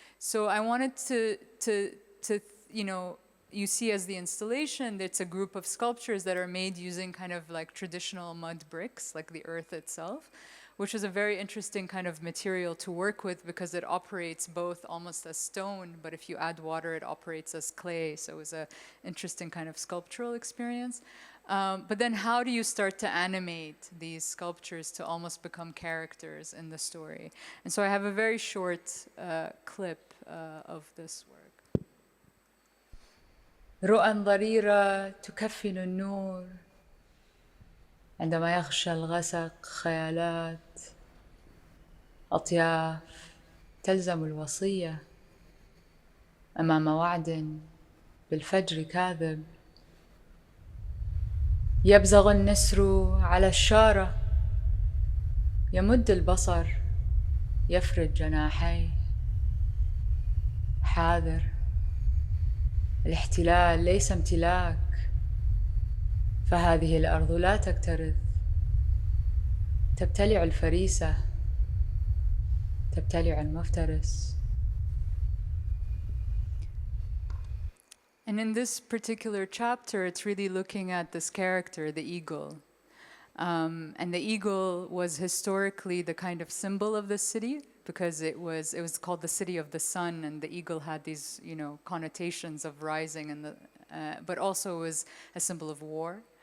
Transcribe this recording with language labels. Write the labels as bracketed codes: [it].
[en] So I wanted to you know. You see as the installation, it's a group of sculptures that are made using kind of like traditional mud bricks, like the earth itself, which is a very interesting kind of material to work with because it operates both almost as stone, but if you add water, it operates as clay. So it was an interesting kind of sculptural experience. But then how do you start to animate these sculptures to almost become characters in the story? And so I have a very short clip of this work. [ar] رؤى ضريرة تكفن النور عندما يغشى الغسق خيالات أطياف تلزم الوصية أمام وعد بالفجر كاذب يبزغ النسر على الشارة يمد البصر يفرد جناحيه حاذر الاحتلال ليس امتلاك فهذه الأرض لا تكترث تبتلع الفريسة تبتلع المفترس. [en] And in this particular chapter, it's really looking at this character, the eagle. And the eagle was historically the kind of symbol of the city, because it was called the city of the sun, and the eagle had these, you know, connotations of rising, and but also was a symbol of war.